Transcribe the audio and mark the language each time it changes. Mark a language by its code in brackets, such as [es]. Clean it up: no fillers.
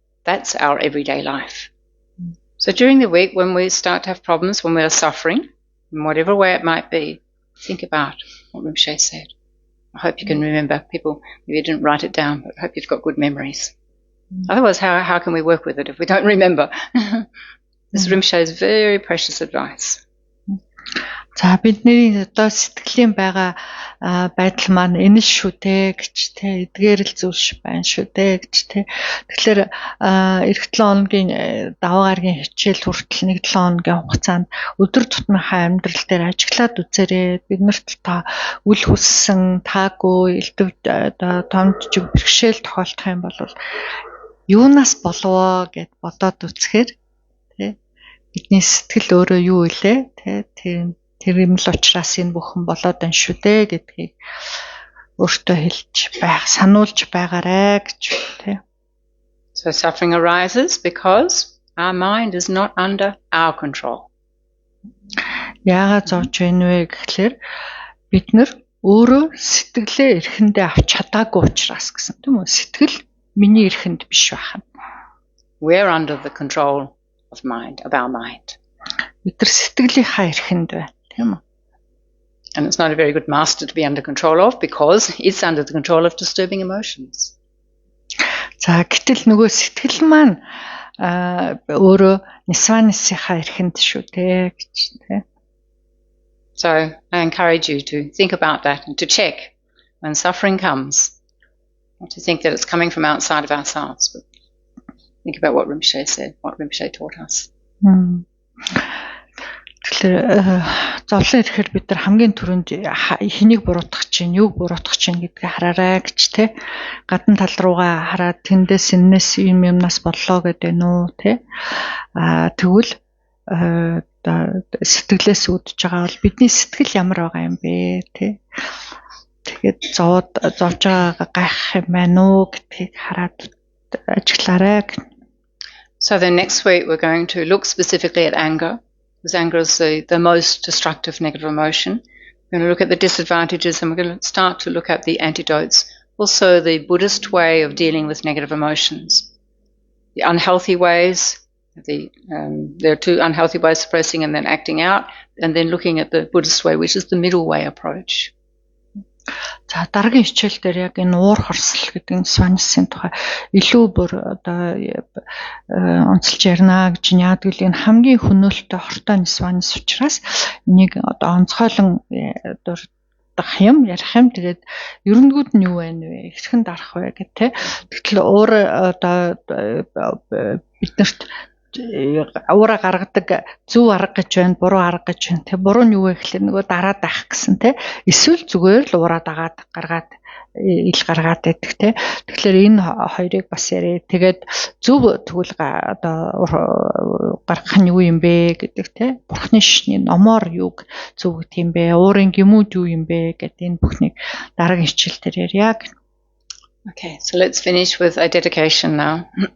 [en] That's our everyday life. So during the week when we start to have problems, when we are suffering, in whatever way it might be, think about what Rinpoche said. I hope you can remember. People maybe didn't write it down, but I hope you've got good memories. Otherwise, how can we work with it if we don't remember? This Rinpoche's very precious advice. [mn] За бидний одоо сэтгэлийн байгаа байдал маань энэ шүү те гэж те эдгээр л зүйлш байна шүү те гэж те. Тэгэхээр эх 7 хоногийн даваа гарагийн хичээл хүртэл 1 7 хоногийн хугацаанд өдөр тутмынхаа амьдрал дээр ажиглаад үзээрэй. Биднэрт та үл хүссэн таагүй элдв одоо томчиг бэрхшээл тохиолдох юм бол юунаас болов гэд бодоод үзэхээр те бидний сэтгэл өөрөө юу илээ те тэр юм л учраас энэ бүхэн болоод байна шүү дээ гэдгийг өөртөө хэлж байх, сануулж байгаарэ гэж тий. [en] So suffering arises because our mind is not under our control. [mn] Яагаад зовж байна вэ гэхлээр бид нар өөрөө сэтгэлээ эрхэндээ авч чадаагүй учраас гэсэн тийм үү? Сэтгэл миний эрхэнд биш байна. [en] We're under the control of mind, of our mind. [mn] Бид нар сэтгэлийнхаа эрхэнд байна. [en] And it's not a very good master to be under control of because it's under the control of disturbing emotions. [mn] За гэтэл нөгөө сэтгэл маань өөрөө Нисванисийнхаа эрхэнд шүү дээ гэж тий. [en] So I encourage you to think about that and to check when suffering comes, not to think that it's coming from outside of ourselves, but think about what Rinpoche said, what Rinpoche taught us. [mn] Тэгэхээр зовлон ирэхээр бид нар хамгийн түрүүнд хэнийг буруутгах чинь, юуг буруутгах чинь гэдгийг хараарай гэж те. Гадна тал руугаа хараад тэндээс энэс юмнаас боллоо гэдэг нь үү те. Тэгвэл сэтгэлээс үүдж байгаа бол бидний сэтгэл ямар байгаа юм бэ те. Тэгээд зовж байгаагаа гайхах юм байна уу гэдгийг хараад ажиглаарай. [en] So then next week we're going to look specifically at anger. Because anger is the most destructive negative emotion. We're going to look at the disadvantages and we're going to start to look at the antidotes. Also the Buddhist way of dealing with negative emotions. The unhealthy ways, there are 2 unhealthy ways, suppressing and then acting out, and then looking at the Buddhist way, which is the middle way approach. [mn] За дараагийн хичээл дээр яг энэ уур хорсол гэдэг Нисванисын тухай илүү бүр одоо онцлж ярина гэж яадаг л энэ хамгийн хөнөөлтөй хортой Нисванис учраас энийг одоо онцгойлон дурдах юм ярих юм тэгээд ерөндгүүд нь юу байна вэ хэрхэн дарах вэ гэх тэ тэгэхээр уур одоо биднэрт аваа гаргадаг зөв арга гэж байна, буруу арга гэж байна. Тэг буруу нь юу вэ гэхлээр нөгөө дараад авах гэсэн те. Эсвэл зүгээр л ураа дагаад гаргаад ил гаргаад байдаг те. Тэгэхээр энэ хоёрыг бас ярэ. Тэгээд зөв тэгвэл одоо гаргах нь юу юм бэ гэдэг те. Бурхны шишний номоор юуг зөв гэх юм бэ? Уурын гэмүүд юу юм бэ гэдэг энэ бүхнийг дараагийн хичээлээр ярья. [en] Okay, so let's finish with a dedication now.